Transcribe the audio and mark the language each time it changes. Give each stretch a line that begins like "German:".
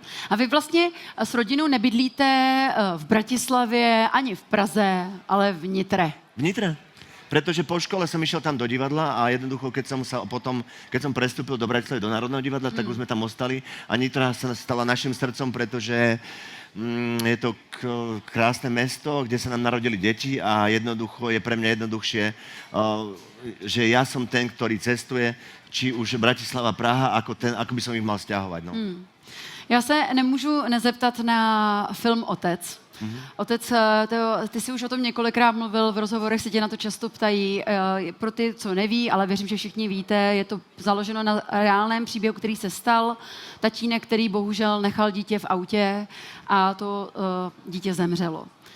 Czech: A vy vlastně s rodinou nebydlíte v Bratislavě ani v Praze, ale v Nitre.
Slovak: V Nitre? Pretože po škole som išiel tam do divadla a jednoducho, keď som prestúpil do Bratislavy do Národného divadla, tak už sme tam ostali a Nitra sa stala našim srdcom, pretože je to krásne mesto, kde sa nám narodili deti a jednoducho je pre mňa jednoduchšie, že ja som ten, ktorý cestuje, či už Bratislava, Praha, ako by som ich mal sťahovať. No.
Czech: Já se nemůžu nezeptat na film Otec. Otec, ty jsi už o tom několikrát mluvil, v rozhovorech se tě na to často ptají. Pro ty, co neví, ale věřím, že všichni víte, je to založeno na reálném příběhu, který se stal. Tatínek, který bohužel nechal dítě v autě a to dítě zemřelo.